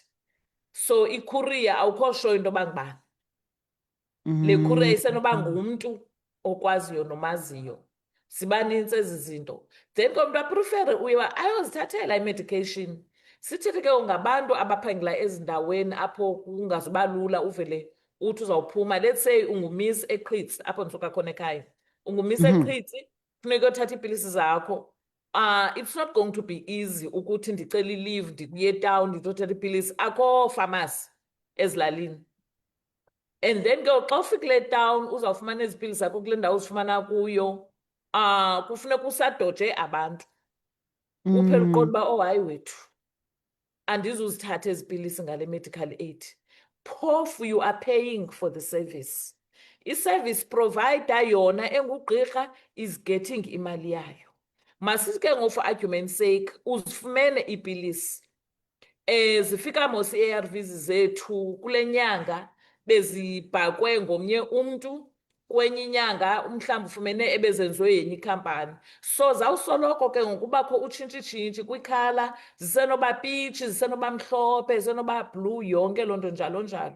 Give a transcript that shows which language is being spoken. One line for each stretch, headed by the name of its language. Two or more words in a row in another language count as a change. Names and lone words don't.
Xhosa: So icourier awukho sure into yoba ngubani. Le courier isenoba ngumntu okwaziyo nomaziyo. Zibanintsi ezi zinto. Then ke umuntu aprefere uye ayozithathela i-medication. Sithethe ke ngabantu abaphangela ezindaweni apho kungazuba lula uvele uthi uzawuphuma. Let's say ungumiss eQhitsi apho ndisuka khona ekhaya. Ungumiss eQhitsi, funeka uthatha iipilisi zakho.
English: It's not going to be easy
Xhosa: ukuthi ndicela i-leave ndiye town ndithatha iipilisi. Akho pharmacy ezilalini.
English: And then
Xhosa: ke xa ufikile town uzawufumana ezi pilisi zakho kule ndawo uzifumana kuyo. Kufuneka usadoje abantu. Uphela uqonda uba oh hayi wethu andizuzithatha ezi pilisi ngale medical aid.
English: Phofu you are paying for the service.
Xhosa: I-service provider yona engugqirha
English: is getting
Xhosa: imali yayo. Masithi ke
English: for argument's sake
Xhosa: uzifumene iipilisi. Zifika mos i-ARVs zethu kule nyanga bezibhakwe ngomnye umntu, kwenye inyanga mhlawumbi ufumene ebezenziwe yenye ikhampani. So zawusoloko ke ngokubakho utshintshi kwikhala, zisenoba pitshi, zisenoba mhlophe, zisenoba blue, yonke loo nto njalo.